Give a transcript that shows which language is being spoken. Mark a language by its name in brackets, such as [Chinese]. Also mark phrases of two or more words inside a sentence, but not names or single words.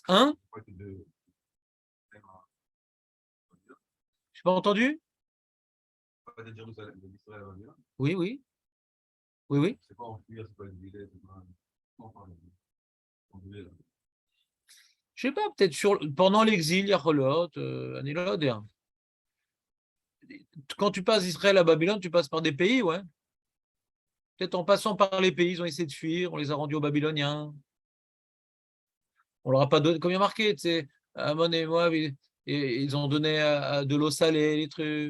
[French] Hein? Je n'ai pas entendu? Pas de Jérusalem, d'Israël, Oui, oui. Oui, oui. c'est pas enfuir, c'est pas exiler, c'est pas. Non, pardon. Je sais pas, peut-être pendant l'exil, il y a [Hebrew] אני לא יודע. [French] Quand tu passes d'Israël à Babylone, tu passes par des pays, ouais. Peut-être en passant par les pays, ils ont essayé de fuir, on les a rendus aux Babyloniens. On leur a pas donné, comme il y a marqué, tu sais, Amon et Moab, ils ont donné de l'eau salée, les trucs.